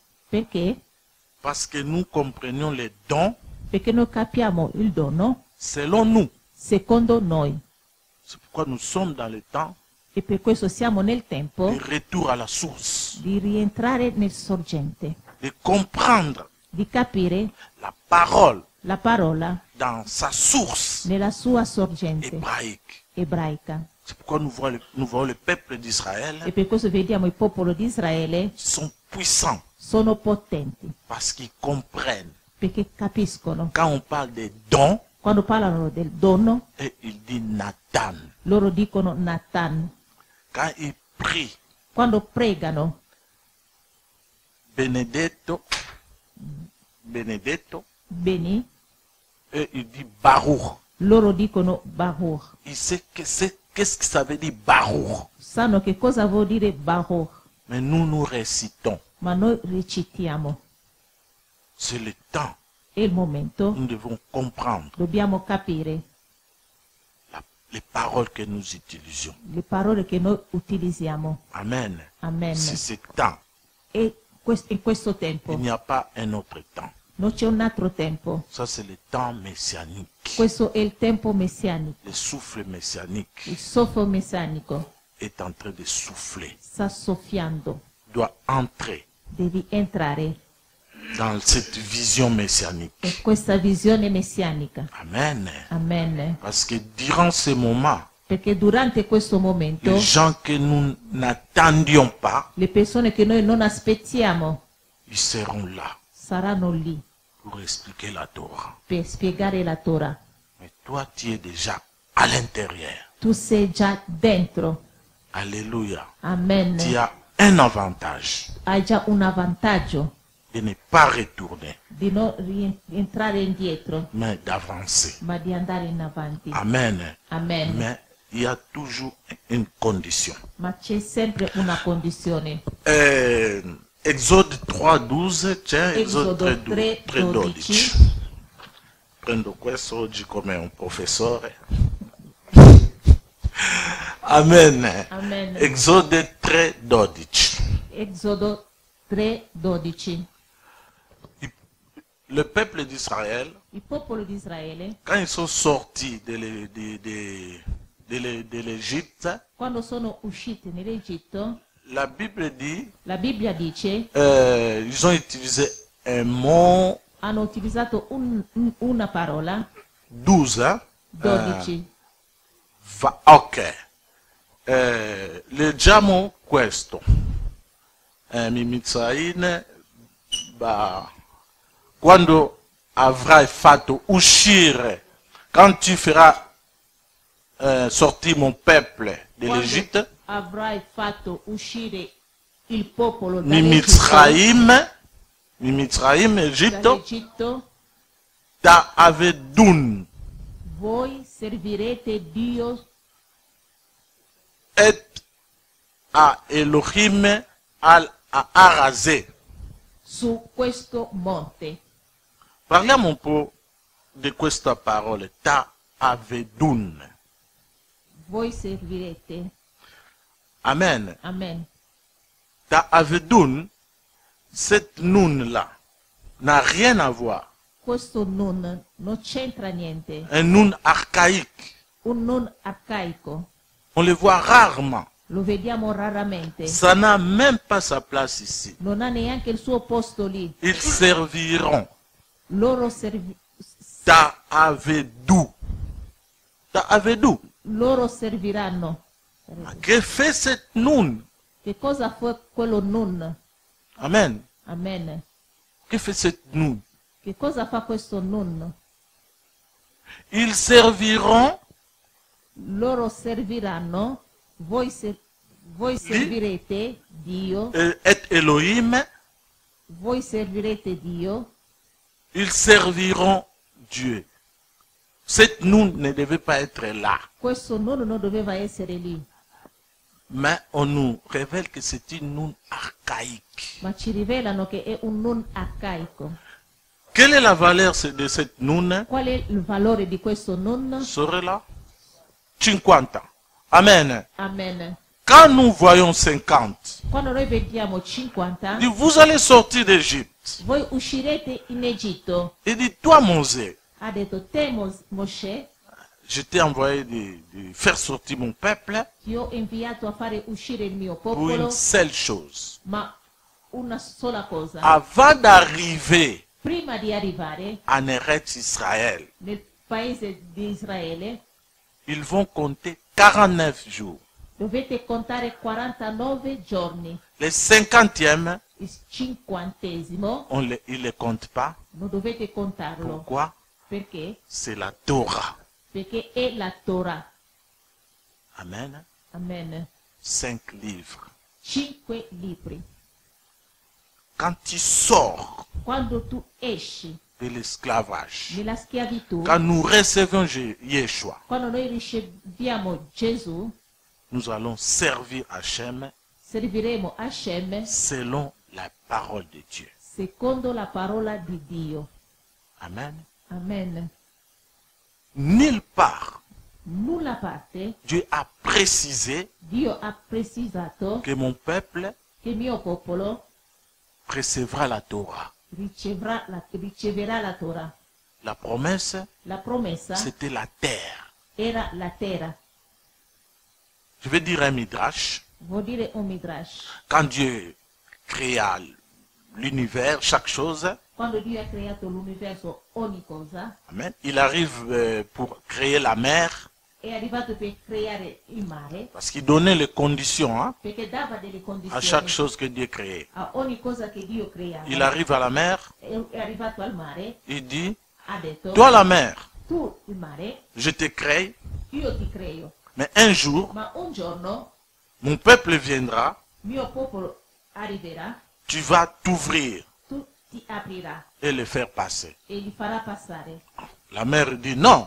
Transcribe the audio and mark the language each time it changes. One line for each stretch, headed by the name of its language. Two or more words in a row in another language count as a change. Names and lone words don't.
Italian: Perché?
French: Parce que nous comprenons les dons
Italian: Perché noi capiamo il dono
French: selon nous.
Italian: secondo noi.
French: C'est pourquoi nous sommes dans le temps
Italian: E per questo siamo nel tempo
French: de retour à la source,
Italian: di rientrare nel sorgente,
French: de comprendre
Italian: di capire
French: la parole
Italian: la parola
French: dans sa source
Italian: nella sua sorgente
French: hébraïque.
Italian: ebraica.
French: C'est pourquoi nous voyons le peuple
Italian: E
French: d'Israël
Italian: per questo vediamo il popolo di Israele
French: sont puissants
Italian: sono potenti,
French: parce qu'ils comprennent.
Italian: perché capiscono.
French: Quand on parle des dons,
Italian: Quando parlano del dono,
French: et il dit Nathan.
Italian: loro dicono Nathan.
French: Quand il prie
Italian: Quando pregano Benedetto, Benedetto, bene,
French: et il dit Baruch.
Italian: loro dicono Baruch.
French: Il sait qu'est-ce que ça veut dire Baruch.
Italian: Sanno che cosa vuol dire Baruch,
French: Mais nous récitons.
Italian: ma noi recitiamo.
French: C'est le temps.
Italian: È il momento,
French: Nous devons comprendre
Italian: dobbiamo capire
French: les paroles que nous utilisons.
Italian: le parole che noi utilizziamo.
French: Amen.
Italian: Amen.
French: C'est ce temps.
Italian: E in questo tempo
French: Il n'y a pas un autre temps.
Italian: non c'è un altro tempo.
French: Ça, c'est le temps messianique.
Italian: Questo è il tempo messianico.
French: Le souffle messianique
Italian: Il soffio messianico
French: est en train de souffler.
Italian: sta soffiando.
French: Doit entrer
Italian: Devi entrare
French: dans cette vision messianique.
Italian: e questa visione messianica.
French: Amen.
Italian: Amen.
French: Parce que durant ce moment,
Italian: Perché durante questo momento
French: les gens que nous n'attendions pas,
Italian: le persone che noi non aspettiamo
French: ils seront là
Italian: saranno lì
French: pour expliquer la Torah.
Italian: per spiegare la Torah.
French: Mais toi, tu es déjà à l'intérieur.
Italian: Tu sei già dentro.
French: Alléluia.
Italian: Amen.
French: Tu as un avantage
Italian: Hai già un vantaggio
French: de ne pas retourner,
Italian: di non rientrare indietro,
French: mais d'avancer.
Italian: ma di andare in avanti.
French: Amen.
Italian: Amen.
French: Mais il y a toujours une condition.
Italian: Ma c'è sempre una condizione.
French: Exode 3:12, c'è Exode
Italian: Esodo 3:12. 3:12. Prendo questo oggi come un professore.
French: Amen.
Italian: Amen.
French: Exode 3:12.
Italian: Esodo 3:12.
French: Le peuple d'Israël,
Italian: Il popolo di Israele,
French: quand ils sont sortis de l'Égypte,
Italian: quando sono usciti nell'Egitto,
French: la Bible dit,
Italian: la Bibbia dice,
French: ils ont utilisé un mot
Italian: hanno utilizzato una parola,
French: 12.
Italian: 12. Ok. Leggiamo questo. Mitzrayim, quando avrai fatto uscire,
French: quand tu feras sortir mon peuple de
Italian: Quando
French: l'Égypte,
Italian: avrai fatto uscire il popolo
French: Mitzrayim, Égypte,
Italian: dall'Egitto,
Hebrew: ta avedun
Italian: voi servirete Dio
Hebrew: et a Elohim al Arazé.
Italian: su questo monte. Parliamo un po' di questa parola,
Hebrew: ta avedun.
Italian: Voi servirete.
French: Amen.
Italian: Amen.
Hebrew: Ta avedun,
French: cette nun-là, n'a rien à voir.
Italian: Questo non c'entra niente.
French: Un nun archaïque.
Italian: Un non arcaico.
French: On le voit rarement.
Italian: Lo vediamo raramente.
French: Ça n'a même pas sa place ici.
Italian: Non ha neanche il suo posto lì.
French: Ils serviront.
Italian: Loro
Hebrew: Ta avedou. Ta avedou.
Italian: loro serviranno. Ma che
French: fait cette nun?
Italian: Che cosa fa quello non?
French: Amen.
Italian: Amen.
French: Que fait cette nun?
Italian: Che cosa fa questo non?
French: Ils serviront.
Italian: Loro serviranno, voi servirete Dio,
French: Et Elohim,
Italian: voi servirete Dio,
French: ils serviront Dieu. Cette nun ne devait pas être là.
Italian: questo non doveva essere lì,
French: Mais on nous révèle que c'est une nun archaïque.
Italian: ma ci rivelano che è un non arcaico.
French: Quelle est la valeur de cette nun?
Italian: Qual è il valore di questo non?
French: Serait là 50. Amen.
Italian: Amen.
French: Quand nous voyons 50,
Italian: Quando noi vediamo 50,
French: dit, vous allez sortir d'Égypte.
Italian: voi uscirete in Egitto.
French: Il dit, toi Mosè,
Italian: Ha detto te Mosè,
French: je t'ai envoyé de faire sortir mon peuple
Italian: ti ho inviato a fare uscire il mio
French: pour
Italian: popolo,
French: une seule chose.
Italian: ma una sola cosa.
French: Avant d'arriver
Italian: Prima di arrivare
French: en Eretz Israël,
Italian: nel paese di Israele,
French: ils vont compter 49 jours.
Italian: dovete contare 49 giorni.
French: Les 50e,
Italian: Il 50°
French: ils ne les comptent pas.
Italian: non dovete contarlo.
French: Pourquoi?
Italian: Perché?
French: C'est la Torah.
Italian: Perché è la Torah.
French: Amen.
Italian: Amen.
French: 5 livres.
Italian: 5 libri.
French: Quand tu sors
Italian: Quando tu esci
French: de l'esclavage,
Italian: nella schiavitù,
French: quand nous recevons Yeshua,
Italian: quando noi riceviamo Gesù,
French: nous allons servir Hachem
Italian: serviremo Hashem
French: selon la parole de Dieu.
Italian: secondo la parola di Dio.
French: Amen.
Italian: Amen.
French: Nulle part,
Italian: Nulla parte,
French: Dieu a précisé
Italian: Dio ha precisato
French: que mon peuple
Italian: che il mio popolo
French: recevra la Torah.
Italian: riceverà la Torah.
French: La promesse,
Italian: La promessa
French: c'était la terre.
Italian: era la terra.
French: Je vais dire un midrash.
Italian: Vuol dire un midrash.
French: Quand Dieu créa l'univers, chaque chose,
Italian: quando Dio ha creato l'universo, ogni cosa,
French: amen, il arrive pour créer la mer,
Italian: è arrivato per creare il mare,
French: parce qu'il donnait les conditions hein,
Italian: perché dava delle
French: à chaque
Italian: condizioni
French: chose que Dieu créait.
Italian: a ogni cosa che Dio creava.
French: Il arrive à la mer,
Italian: È arrivato al mare,
French: il dit,
Italian: ha detto,
French: toi la mer,
Italian: tu il mare,
French: je te crée,
Italian: io ti creo,
French: mais un jour,
Italian: ma un giorno
French: mon peuple viendra,
Italian: mio popolo arriverà,
French: tu vas t'ouvrir
Italian: tu ti aprirai
French: et le faire passer.
Italian: e li farà passare.
French: La mer dit, non,